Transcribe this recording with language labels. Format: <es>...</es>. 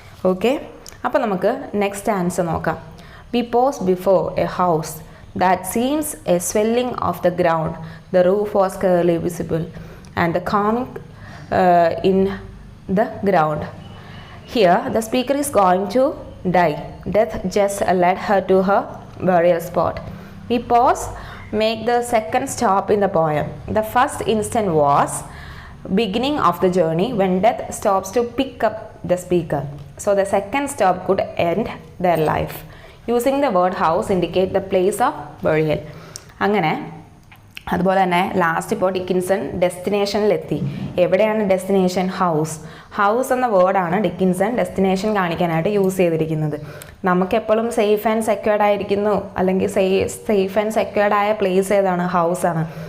<ml>Okay, അപ്പോൾ നമുക്ക് next answer നോക്കാം.</ml> <en>We pause before a house that seems a swelling of the ground, the roof was clearly visible and the comic in the ground. Here the speaker is going to die. Death just led her to her burial spot. We pause, make the second stop in the poem. The first instant was beginning of the journey when death stops to pick up the speaker. So the second stop could end their life. Using the word house indicate the place of burial.</en> <ml>അങ്ങനെ അതുപോലെ തന്നെ last ഇപ്പോൾ Dickinson ഡെസ്റ്റിനേഷനിലെത്തി. എവിടെയാണ് destination? House എന്ന വേർഡാണ് Dickinson destination കാണിക്കാനായിട്ട് use ചെയ്തിരിക്കുന്നത്. നമുക്കെപ്പോഴും സേഫ് ആൻഡ് സെക്യൂർഡ് ആയിരിക്കുന്നു, അല്ലെങ്കിൽ സേഫ് ആൻഡ് സെക്യൂർഡ് ആയ പ്ലേസ് ഏതാണ്? ഹൗസാണ്.</ml>